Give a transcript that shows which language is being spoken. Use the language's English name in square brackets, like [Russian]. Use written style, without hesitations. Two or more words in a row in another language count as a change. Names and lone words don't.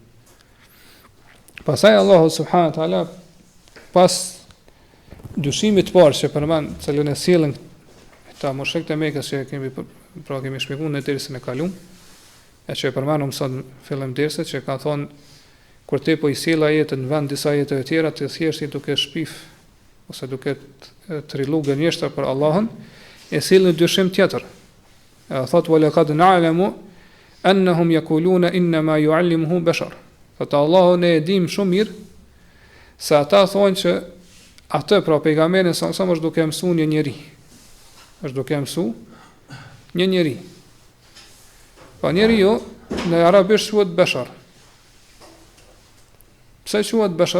[Albanian] Pastaj Allah subhanahu wa taala pas dyshimit të parë që përmend cilën e sjellën ta mushrikët e Mekës që kemi shpjeguar në dersën e kaluar, e që e përmendëm sot në fillim dersit, që ka thonë kur ti po i sjell ajetën në vend disa ajeteve tjera, të thjesht duke shpif ose duke trillu gënjeshtra për Allahun, e sjell në dyshim tjetër. [Arabic] E thot ولقد نعلم أنهم يقولون إنما يعلمه بشر. [Albanian] Thot Allahu ne e dim shumë mirë se ata thonë që atë pra pejgamberin sa është duke mësuar një njeri. Është duke mësuar një njeri. Pa njeriu në arabisht quhet bashar. Pse quhet bashar?